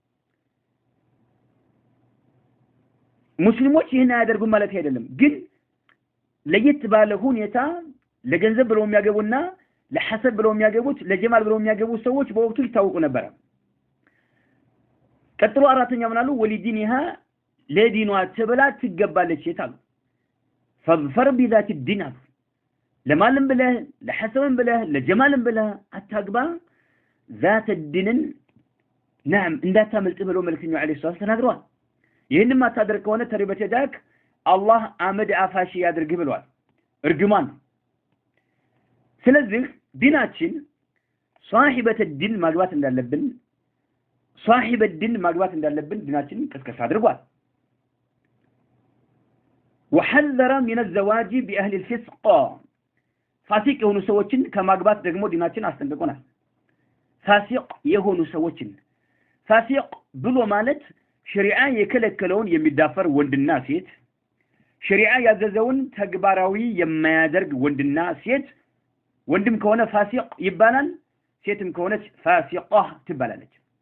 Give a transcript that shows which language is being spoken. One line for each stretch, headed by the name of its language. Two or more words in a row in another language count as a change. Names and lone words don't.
Amharic: ሙስሊሞች ይሄን ያደርጉ ማለት አይደለም ግን ለየት ባለ ሁኔታ ለገንዘብ ብለው የሚያገቡና ለሐሰብ ብለው የሚያገቡት ለጀማል ብለው የሚያገቡት ሰዎች በወቅቱ ይታወቁ ነበር ቀጥሎ አራተኛ ምናሉ ወሊዲኒሃ ለዲኗ ተብላ ትገባለች ይታሉ
Arabic: فظفر بذات الدين
Amharic: ለማለም ብለህ ለሐሰብም ብለህ ለጀማልም ብለህ አታግባ
Arabic: ذات الدين نعم
Amharic: እንዳታመልጥ ብለው መልክኛው
Arabic: عليه السلام
Amharic: ተናግረዋል ይሄንን ማታደርግ ከሆነ
Arabic: تربت يداك
Amharic: አላህ አመድ አፋሽ ያድርግ ብለዋል እርግማን ስለዚህ ዲናችን
Arabic: صاحبة الدين
Amharic: ማግባት እንዳለብን
Arabic: صاحب الدين
Amharic: ማግባት እንዳለብን ዲናችን ቅስቀሳ አድርጓል
Arabic: وحذر من الزواج بأهل الفسق
Amharic: فاسق የሆኑ ሰዎችን ከማግባት ደግሞ ዲናችን አስጠንቅቆናል ፋሲቅ የሆኑ ሰዎችን ፋሲቅ ብሎ ማለት ሸሪዓ የከለከለውን የሚዳፈር ወንድና ሴት ሸሪዓ ያዘዘውን ተግባራዊ የማያደርግ ወንድና ሴት ወንድም ከሆነ ፋሲቅ ይባላል ሴትም ከሆነች ፋሲቃ ትባላለች